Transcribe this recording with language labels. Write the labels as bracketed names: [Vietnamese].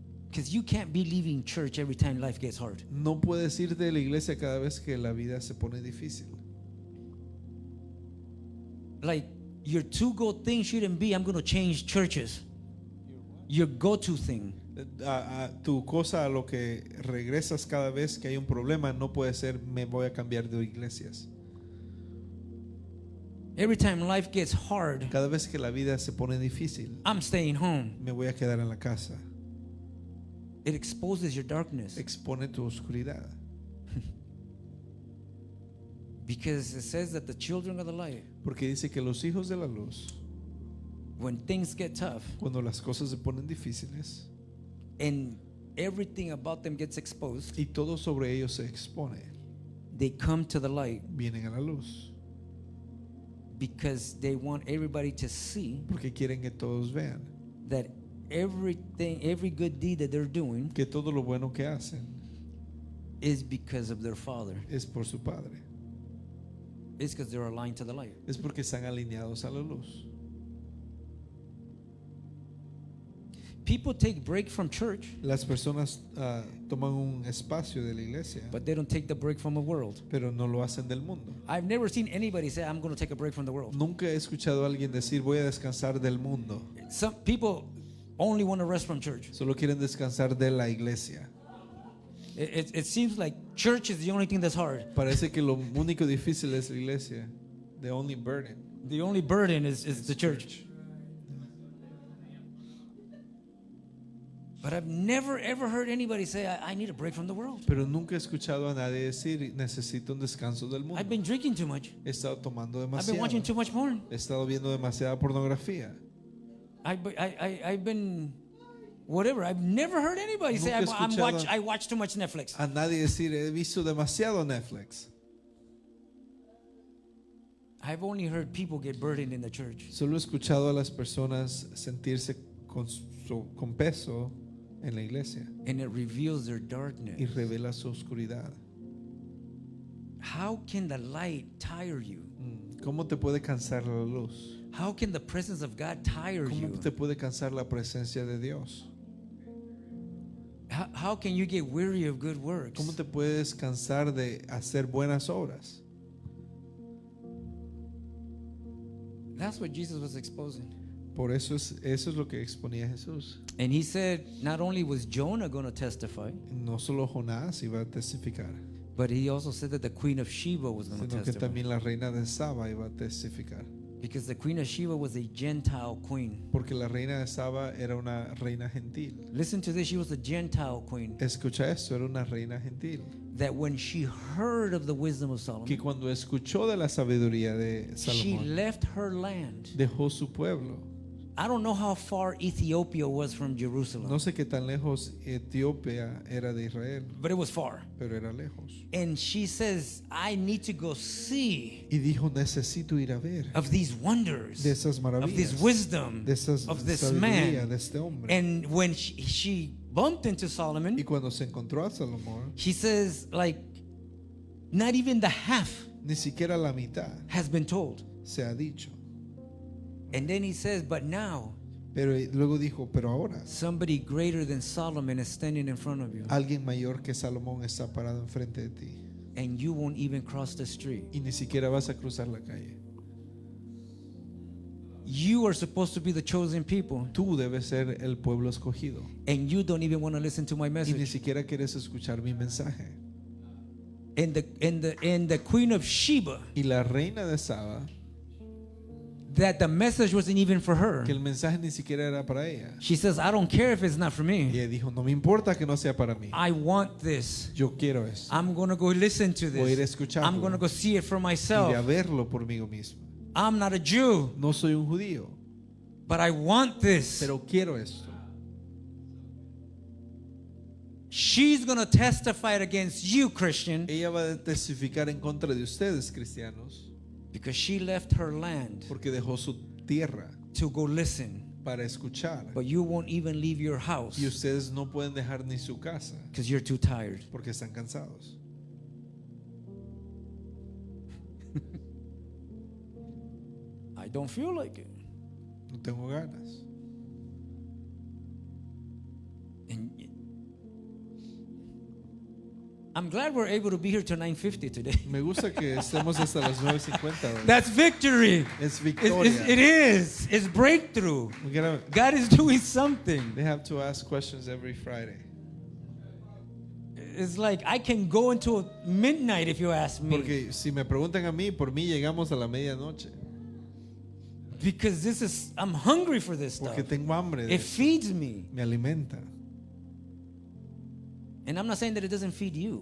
[English] Because you can't be leaving church every time life gets hard. [Spanish] No puedes ir de la iglesia cada vez que la vida se pone difícil. [English] Like your to-go thing shouldn't be, I'm going to change churches. Your go-to thing. [Spanish] Tu cosa a lo que regresas cada vez que hay un problema no puede ser me voy a cambiar de iglesias. [English] Every time life gets hard, [Spanish] Cada vez que la vida se pone difícil, [English] I'm staying home. [Spanish] me voy a quedar en la casa. [English] It exposes your darkness. [Spanish] Expone tu oscuridad. [English] Because it says that the children of the light, [Spanish] Porque dice que los hijos de la luz, [English] when things get tough [Spanish] cuando las cosas se ponen difíciles [English] and everything about them gets exposed, [Spanish] y todo sobre ellos se expone, [English] they come to the light [Spanish] vienen a la luz. [English] because they want everybody to see [Spanish] Porque quieren que todos vean [English] that everything, every good deed that they're doing [Spanish] que todo lo bueno que hacen [English] is because of their Father. [Spanish] es por su Padre. [English] It's because they're aligned to the light. [Spanish] Es porque están alineados a la luz. [English] People take break from church, [Spanish] Las personas toman un espacio de la iglesia, [English] but they don't take the break from the world. [Spanish] pero no lo hacen del mundo. [English] I've never seen anybody say, I'm going to take a break from the world. [Spanish] Nunca he escuchado a alguien decir voy a descansar del mundo. [English] Some people only want to rest from church. [Spanish] Solo quieren descansar de la iglesia. [English] It seems like church is the only thing that's hard. [Spanish] Parece que lo único difícil es la iglesia. [English] The only burden. The only burden is the church. But I've never ever heard anybody say, I need a break from the world. [Spanish] Pero nunca he escuchado a nadie decir necesito un descanso del mundo. [English] I've been drinking too much. [Spanish] He estado tomando [English] I've been [Spanish] demasiado. [English] watching too much porn. [Spanish] He estado viendo demasiada pornografía. [English] I've been whatever. I've never heard anybody say, [Spanish] Nunca he escuchado [English] I watch too much Netflix. [Spanish] A nadie decir he visto demasiado Netflix. [English] I've only heard people get burdened in the church. [Spanish] Solo he escuchado a las personas sentirse con peso en la iglesia [English] And it reveals their [Spanish] y [English] darkness. [Spanish] revela su oscuridad. [English] How can the light tire you? [Spanish] ¿Cómo te puede cansar la luz? [English] How can the presence of God tire [Spanish] ¿Cómo [English] you? [Spanish] te puede cansar la presencia de Dios? [English] How can you get weary of good works? [Spanish] ¿Cómo te puedes cansar de hacer buenas obras? [English] That's what Jesus was exposing. [Spanish] Por eso es lo que exponía Jesús. [English] And he said, not only was Jonah going to testify, [Spanish] No solo Jonás iba a testificar, [English] but he also said that the queen of Sheba was going to [Spanish] sino que [English] testify. [Spanish] también la reina de Saba iba a testificar. [English] Because the queen of Sheba was a Gentile queen. [Spanish] Porque la reina de Saba era una reina gentil. [English] Listen to this, she was a Gentile queen. [Spanish] Escucha esto, era una reina gentil. [English] That when she heard of the wisdom of [Spanish] Que [English] Solomon, [Spanish] cuando escuchó de la sabiduría de [English] she [Spanish] Salomón, [English] left her land. [Spanish] dejó su pueblo. [English] I don't know how far Ethiopia was from Jerusalem, [Spanish] No sé qué tan lejos Etiopía era de Israel, [English] but it was far. [Spanish] pero era lejos. [English] And she says, I need to go see [Spanish] Y dijo, necesito ir a ver [English] of these wonders, [Spanish] de esas [English] of this [Spanish] maravillas, [English] wisdom [Spanish] de esa [English] of this [Spanish] sabiduría [English] man. [Spanish] de este hombre. [English] And when she bumped into [Spanish] Y [English] Solomon, [Spanish] cuando se encontró a Salomón, [English] she says, like, not even the half [Spanish] Ni siquiera la mitad [English] has been told. [Spanish] se ha dicho. [English] And then he says, but now [Spanish] Pero luego dijo, pero ahora [English] somebody greater than Solomon is standing in front of you, [Spanish] alguien mayor que Salomón está parado enfrente de ti [English] and you won't even cross the street. [Spanish] y ni siquiera vas a cruzar la calle. [English] You are supposed to be the chosen people, [Spanish] Tú debes ser el pueblo escogido [English] and you don't even want to listen to my [Spanish] y ni [English] message. [Spanish] siquiera quieres escuchar mi mensaje. [English] And the queen of Sheba, [Spanish] Y la reina de Saba, [English] that the message wasn't even for her. [Spanish] que el mensaje ni siquiera era para ella. [English] She says, I don't care if it's not for [Spanish] Y [English] me. [Spanish] ella dijo, no me importa que no sea para mí. [English] I want this. [Spanish] Yo quiero eso. [English] I'm going to go listen to [Spanish] Voy a ir a [English] this. [Spanish] escucharlo. [English] I'm going to go see it for [Spanish] Iré a [English] myself. [Spanish] verlo por mí mismo. [English] I'm not a Jew, [Spanish] No soy un judío, [English] but I want this. [Spanish] pero quiero esto. [English] She's going to testify against you, Christian, [Spanish] Ella va a testificar en contra de ustedes, cristianos, [English] because she left her land [Spanish] porque dejó su tierra [English] to go listen. [Spanish] para escuchar. [English] But you won't even leave your house [Spanish] Y ustedes no pueden dejar ni su casa [English] because you're too tired. [Spanish] porque están cansados. [English] I don't feel like it. [Spanish] No tengo ganas. [English] And I'm glad we're able to be here till 9:50 today. [Spanish] Me gusta que estemos hasta las 9:50 hoy. [English] That's victory. [Spanish] Es [English] It [Spanish] victoria. [English] is. It's breakthrough. God is doing something. They have to ask questions every Friday. It's like I can go into midnight if you ask me. [Spanish] Porque si me preguntan a mí, por mí llegamos a la medianoche. [English] Because I'm hungry for this stuff. [Spanish] Porque tengo hambre. de [English] It [Spanish] eso. [English] feeds me. [Spanish] Me alimenta. [English] And I'm not saying that it doesn't feed you.